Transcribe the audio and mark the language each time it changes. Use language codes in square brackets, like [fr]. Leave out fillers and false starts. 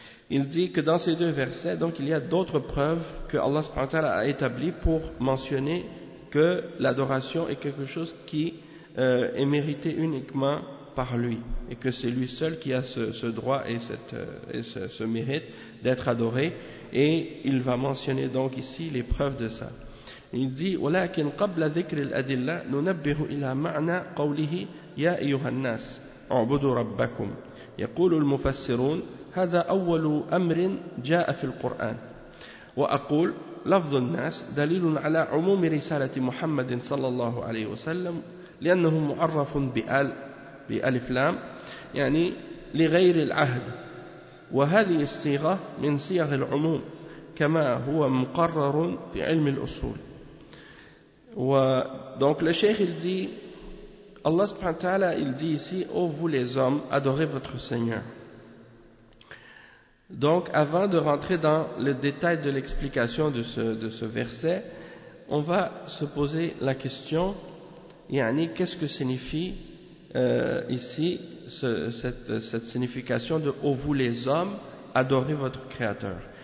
[fr] Il dit que dans ces deux versets, donc il y a d'autres preuves que Allah subhanahu wa ta'ala a établies pour mentionner que l'adoration est quelque chose qui est mérité uniquement par lui, et que c'est lui seul qui a ce droit et ce mérite d'être adoré. Et il va mentionner donc ici les preuves de ça. Il dit [ar] « ولكن قبل ذكر الأدلة ننبه إلى معنى قوله يا أيها الناس اعبدوا ربكم يقول المفسرون هذا أول أمر جاء في القرآن وأقول لفظ الناس دليل على عموم رسالة محمد صلى الله عليه وسلم لأنه معرف بألف لام يعني لغير العهد وهذه الصيغة من صيغ العموم كما هو مقرر في علم الأصول. [fr] Donc le cheikh il dit, Allah subhanahu wa ta'ala il dit ici, ô vous les hommes, adorez votre Seigneur. Donc avant de rentrer dans le détail de l'explication de ce verset, on va se poser la question, yani, qu'est-ce que signifie ici cette signification de ô vous les hommes, adorez votre Créateur.